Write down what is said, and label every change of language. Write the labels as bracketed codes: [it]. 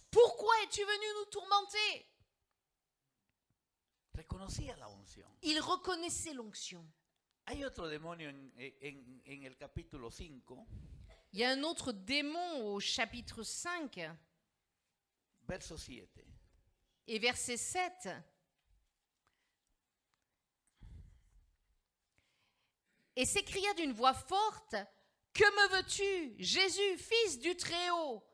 [fr] Pourquoi es-tu venu nous tourmenter? [es] Reconocía la unción. [fr] Il reconnaissait l'onction. [es] Hay otro demonio en el capítulo 5, [fr] Il y a un autre démon au chapitre 5 [es] verso 7. [fr] et verset 7. Et s'écria d'une voix forte, « Que me veux-tu, Jésus, fils du Très-Haut?